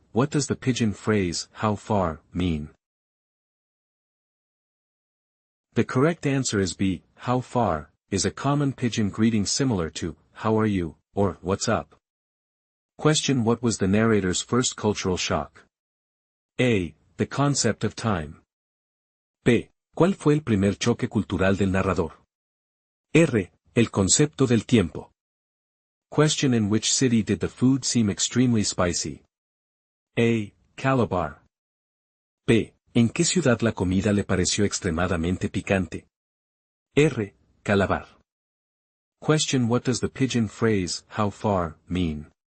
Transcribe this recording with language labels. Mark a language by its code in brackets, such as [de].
[en] what does the pidgin phrase, how far, mean? The correct answer is B, how far, is a common pidgin greeting similar to, how are you, or, what's up? Question: what was the narrator's first cultural shock? A. The concept of time. B. [es] ¿Cuál fue el primer choque cultural del narrador? R. El concepto del tiempo. [en] Question: in which city did the food seem extremely spicy? A. Calabar. B. [es] ¿En qué ciudad la comida le pareció extremadamente picante? R. Calabar. [en] Question: what does the pidgin phrase, how far, mean?